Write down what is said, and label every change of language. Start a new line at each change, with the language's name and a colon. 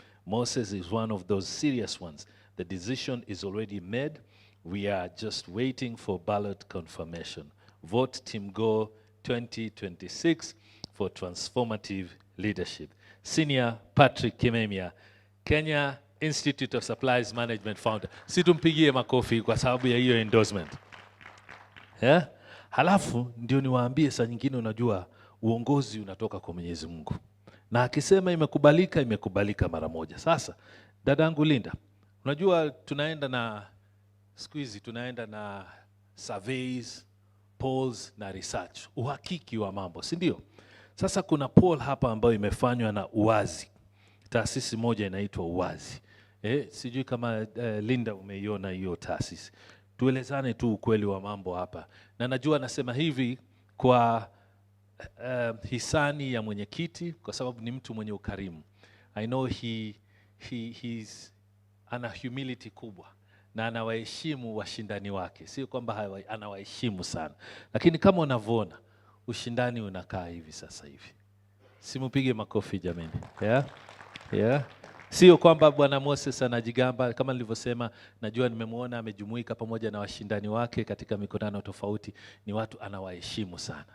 English: Moses is one of those serious ones. The decision is already made. We are just waiting for ballot confirmation. Vote Team Go 2026 for transformative leadership. Senior Patrick Kimemia, Kenya Institute of Supplies Management founder.
Swahili: Situmpigie makofi kwa sababu ya hiyo endorsement. Yeah? Halafu ndio niwaambie saa nyingine, unajua uongozi unatoka kwa Mwenyezi Mungu. Na akisema imekubalika, imekubalika mara moja. Sasa dadangu Linda, unajua tunaenda na siku hizi tunaenda na surveys, polls na research, uhakiki wa mambo, si ndio? Sasa kuna poll hapa ambayo imefanywa na Uwazi. Taasisi moja inaitwa Uwazi. Sijui kama Linda umeiona hiyo taasisi. Tuelezane tu ukweli wa mambo hapa. Na najua nasema hivi kwa hisani ya mwenyekiti kwa sababu ni mtu mwenye ukarimu.
English: I know he's
Swahili: ana humility kubwa na anawaheshimu washindani wake. Sio kwamba anawaheshimu sana. Lakini kama unavyoona ushindani unakaa hivi sasa hivi. Simupige makofi jameni. Yeah. Sio kwamba bwana Moses anajigamba, kama nilivyosema, najua nimemuona amejumuika pamoja na washindani wake katika mikutano tofauti, ni watu anawaheshimu sana.